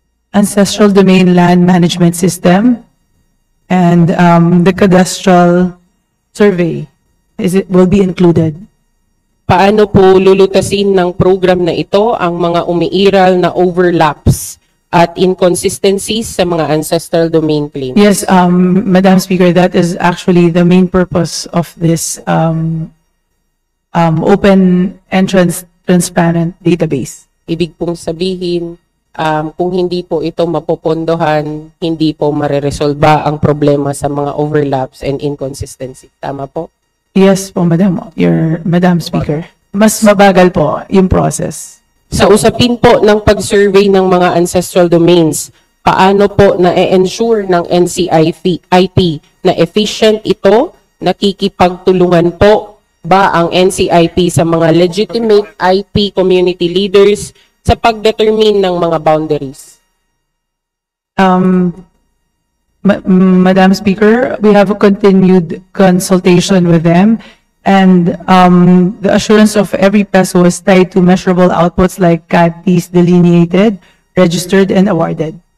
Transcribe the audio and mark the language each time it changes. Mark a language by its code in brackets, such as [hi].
[en] Ancestral domain land management system and the cadastral survey will be included. [tl] Paano po lulutasin ng program na ito ang mga umiiral na overlaps at inconsistencies sa mga ancestral domain claims? [en] Yes, Madam Speaker, that is actually the main purpose of this open entrance transparent database. [tl] Ibig pong sabihin, kung hindi po ito mapopondohan, hindi po mareresolba ang problema sa mga overlaps and inconsistency. Tama po? Yes po, Madam Speaker. Mas mabagal po yung process. Sa usapin po ng pag-survey ng mga ancestral domains, paano po na-ensure ng NCIP na efficient ito nakikipagtulungan po ba ang NCIP sa mga legitimate IP community leaders sa pagdetermine ng mga boundaries? [en] Madam Speaker, we have a continued consultation with them, and the assurance of every peso is tied to measurable outputs like CATs delineated, registered, and awarded.